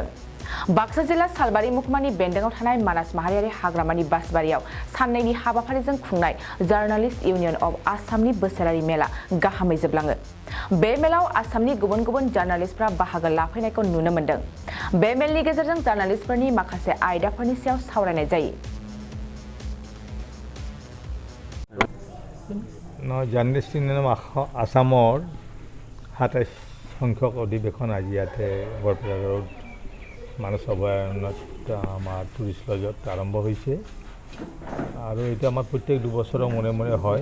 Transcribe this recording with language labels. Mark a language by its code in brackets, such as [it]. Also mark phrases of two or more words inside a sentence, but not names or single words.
[brx] बाक्सा जिल्ला सालबारि महकुमानि बेन्दोंआव थानाय मानास माहारियारि हाग्रामानि बासबारियाव साननैनि हाबाफारिजों खुंनाय जार्नालिस्ट इउनियन अफ आसामनि बोसोरारि मेला गाहामै जोबलाङो। बे मेलाव आसामनि गुबुन गुबुन जार्नालिस्टफ्रा बाहागो लाफैनायखौ नुनो मोन्दों। बे मेलनि गेजेरजों जार्नालिस्टफोरनि माखासे आयदाफोरनि सायाव सावरायनाय जायो। [as] জাৰ্নেলিষ্ট ইউনিয়ন আসামৰ 27 সংখ্যক অধিৱেশন আজি ইয়াতে বৰপেটা ৰোড মানস অভয়াৰণ্যত আমাৰ টুৰিষ্ট লজত আৰম্ভ হৈছে আৰু এইটো আমাৰ প্ৰত্যেক দুবছৰৰ মূৰে মূৰে হয়।